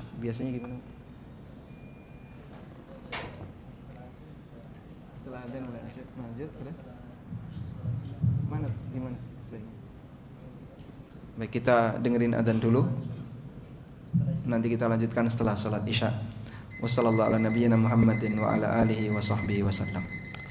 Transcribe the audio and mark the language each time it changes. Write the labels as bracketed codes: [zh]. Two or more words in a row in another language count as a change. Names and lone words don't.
[id] Biasanya gimana? Setelah adzan mulai lanjut, udah? Mana? Gimana? Baik, kita dengerin adzan dulu. Nanti kita lanjutkan setelah salat Isya. [ar] وصلى الله على نبينا محمد وعلى آله وصحبه وسلم.